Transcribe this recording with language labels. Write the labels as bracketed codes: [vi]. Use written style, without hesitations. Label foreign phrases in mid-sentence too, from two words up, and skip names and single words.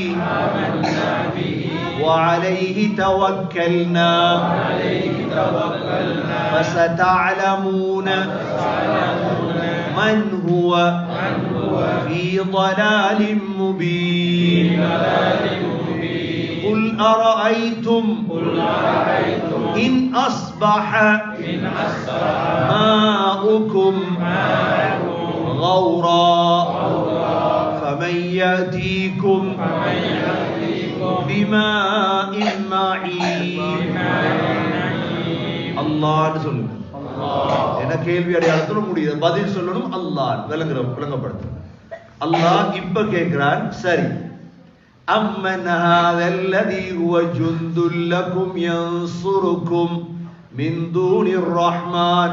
[ar] وعليه توكلنا فستعلمون من هو في ضلال مبين قل أرأيتم إن أصبح ماؤكم غورا فمن يأتيكم بماء معين [ta] அல்லாஹ்னு சொல்லுங்க. என்ன கேள்வி அடையாளத்தோட முடியுது, பதில் சொல்லணும் அல்லாஹ் விளங்கப்படுத்து. அல்லாஹ் இப்ப கேட்கிறான், சரி [ar] أمن هذا الذي هو جند لكم ينصركم من دون الرحمن.